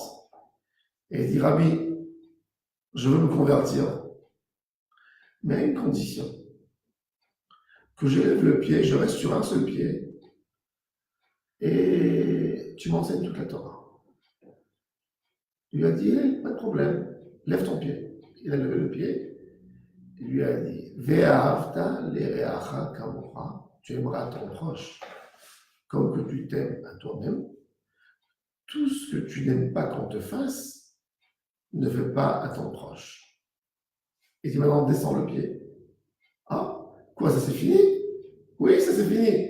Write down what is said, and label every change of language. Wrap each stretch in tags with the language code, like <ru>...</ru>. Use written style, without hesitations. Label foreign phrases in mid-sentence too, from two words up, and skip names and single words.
<fr>Et il dit, Rabbi, je veux me convertir, mais à une condition. Que je lève le pied, je reste sur un seul pied, et tu m'enseignes toute la Torah. Il lui a dit, pas de problème, lève ton pied. Il a levé le pied, il lui a dit,</fr> <he>ואהבת לרעך כמוך,</he> <fr>tu aimeras ton proche comme que tu t'aimes à toi-même. Tout ce que tu n'aimes pas qu'on te fasse, ne fais pas à ton proche. Et dit maintenant, descends le pied. Ah, quoi, ça c'est fini? Oui, ça c'est fini.</fr>